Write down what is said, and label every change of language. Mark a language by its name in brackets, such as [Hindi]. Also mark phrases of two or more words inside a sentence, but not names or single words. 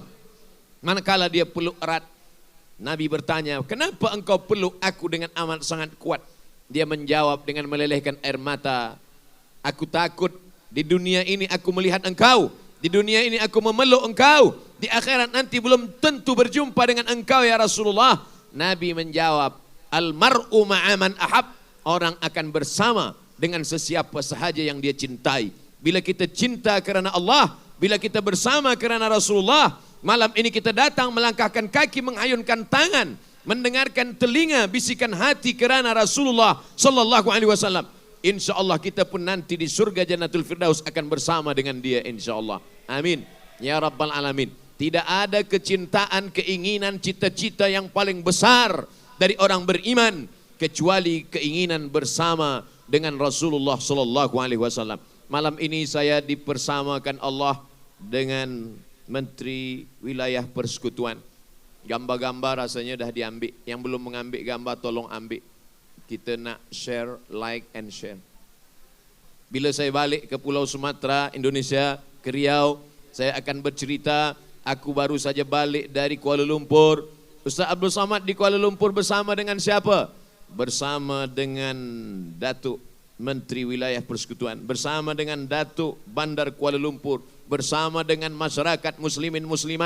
[Malay] Manakala dia peluk erat, Nabi bertanya, "Kenapa engkau peluk aku dengan amat sangat kuat?" Dia menjawab dengan melelehkan air mata, "Aku takut di dunia ini aku melihat engkau, di dunia ini aku memeluk engkau, di akhirat nanti belum tentu berjumpa dengan engkau ya Rasulullah." Nabi menjawab, [Arabic] "المرء مع من أحب." [Malay] Orang akan bersama dengan sesiapa sahaja yang dia cintai. Bila kita cinta kerana Allah, bila kita bersama kerana Rasulullah, malam ini kita datang melangkahkan kaki, menghayunkan tangan, mendengarkan telinga, bisikan hati kerana Rasulullah [Arabic] صلى الله عليه وسلم. [Malay] InsyaAllah kita pun nanti di surga Jannatul Firdaus akan bersama dengan dia insyaAllah. [Arabic] آمين. يا رب العالمين. [Malay] Tidak ada kecintaan, keinginan, cita-cita yang paling besar dari orang beriman kecuali keinginan bersama dengan Rasulullah [Arabic] صلى الله عليه وسلم. [Malay] Malam ini saya dipersamakan Allah dengan Menteri Wilayah Persekutuan. Gambar-gambar rasanya dah diambil. Yang belum mengambil gambar tolong ambil. Kita nak share, [English] like and share. [Malay] Bila saya balik ke Pulau Sumatera, Indonesia, ke Riau, saya akan bercerita, aku baru saja balik dari Kuala Lumpur. Ustaz Abdul Somad di Kuala Lumpur bersama dengan siapa? Bersama dengan Datuk Menteri Wilayah Persekutuan, bersama dengan Datuk Bandar Kuala Lumpur, bersama dengan masyarakat muslimin muslimat.